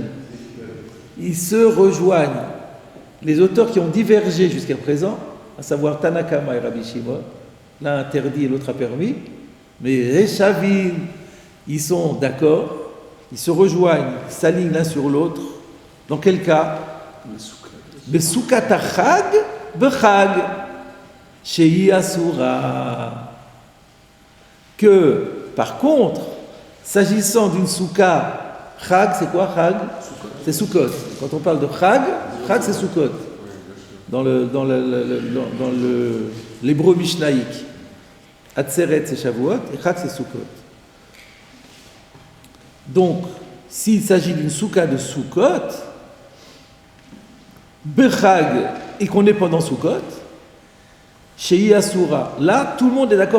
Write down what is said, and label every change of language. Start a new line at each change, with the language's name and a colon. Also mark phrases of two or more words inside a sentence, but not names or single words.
French: Ils se rejoignent. Les auteurs qui ont divergé jusqu'à présent, à savoir Tanakama et Rabbi Shimon, l'un interdit et l'autre a permis, mais Veshavin, ils sont d'accord. Ils se rejoignent, s'alignent l'un sur l'autre. Dans quel cas?
Hebrew: בסוכת החג בחג שהיא אסורה.
French: Que, par contre, s'agissant d'une souka, chag, c'est quoi chag? C'est Sukkot. Quand on parle de chag c'est Sukkot. Dans l'hébreu mishnaïque. Atzeret, c'est Shavuot, et chag, c'est Sukkot. Donc, s'il s'agit d'une souka de Sukkot, Bechag, et qu'on est pendant Sukkot, chez Asura, là, tout le monde est d'accord.